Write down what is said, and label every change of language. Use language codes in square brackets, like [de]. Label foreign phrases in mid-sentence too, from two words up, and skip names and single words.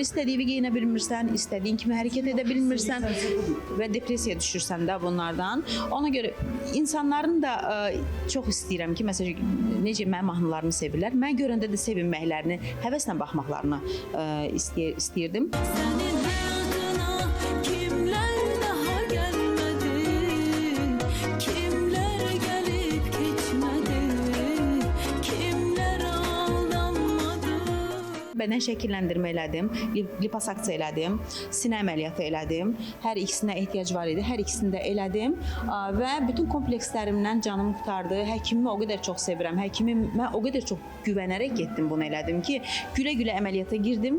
[az] İstədiyini geyinə bilmirsən, istədiyin kimi hərəkət edə bilmirsən və depressiyaya düşürsən də bunlardan. Ona görə insanların da çox istəyirəm ki, məsələn, necə mənim mahnılarımı sevirlər. Mən görəndə də sevinməklərini, həvəslə baxmaqlarını istəyirdim. [tr] Senin hayatına kimler daha gelmedi, kimler gelip gitmedi, kimler aldanmadı. [az] Bədən şəkilləndirmə elədim, liposuksiya elədim, sinə əməliyyatı elədim. Hər ikisinə ehtiyac var idi, hər ikisini də elədim və bütün komplekslərimdən canım qurtardı. Həkimimi o qədər çox sevirəm, həkimimə o qədər çox güvənərək getdim, bunu elədim ki, gülə-gülə əməliyyata girdim.